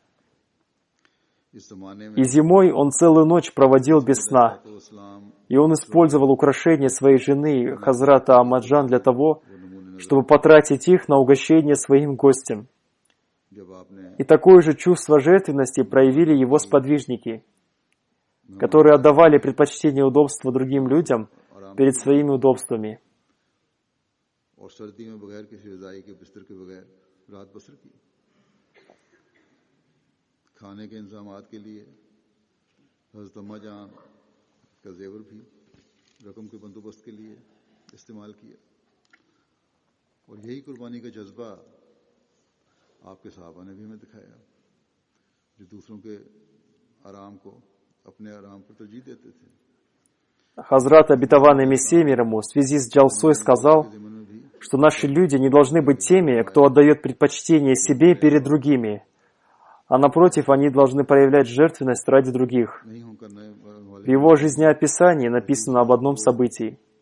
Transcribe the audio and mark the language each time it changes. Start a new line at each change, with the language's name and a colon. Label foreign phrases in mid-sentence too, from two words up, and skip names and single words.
Russian: И зимой он целую ночь проводил без сна, и он использовал украшения своей жены Хазрата Ахмаджан для того, чтобы потратить их на угощение своим гостям. И такое же чувство жертвенности проявили его сподвижники, которые отдавали предпочтение удобству другим людям перед своими удобствами.
Urdu: کھانے کے انتظامات کے لیے حضرت اماں جان کا زیور بھی رقم کے بندوبست کے لیے استعمال کیا اور یہی قربانی کا جذبہ آپ کے صحابہ نے بھی ہمیں دکھایا جو دوسروں کے آرام کو اپنے آرام پر ترجیح دیتے تھے.
Russian: Хазрат обетованный Мессия, мир ему, в связи с Джалсой сказал, что наши люди не должны быть теми, кто отдает предпочтение себе перед другими, а напротив, они должны проявлять жертвенность ради других. В его жизнеописании написано об одном событии.